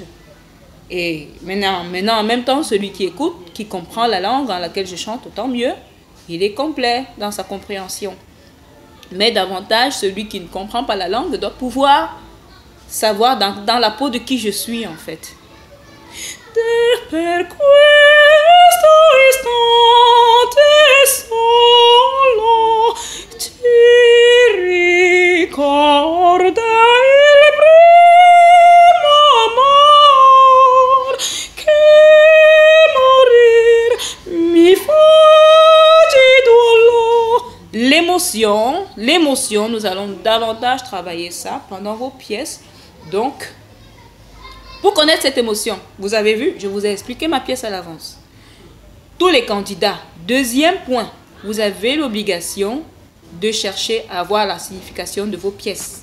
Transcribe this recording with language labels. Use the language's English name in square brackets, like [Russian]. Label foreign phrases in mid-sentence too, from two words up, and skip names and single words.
[French] Et maintenant, en même temps, celui qui écoute, qui comprend la langue dans laquelle je chante, autant mieux. Il est complet dans sa compréhension. Mais davantage, celui qui ne comprend pas la langue doit pouvoir savoir dans la peau de qui je suis en fait. [Italian] Per questo istante solo ti ricorda il primo amor che morir mi fa. [French] L'émotion, nous allons davantage travailler ça pendant vos pièces. Donc, pour connaître cette émotion, vous avez vu, je vous ai expliqué ma pièce à l'avance. Tous les candidats, deuxième point, vous avez l'obligation de chercher à avoir la signification de vos pièces.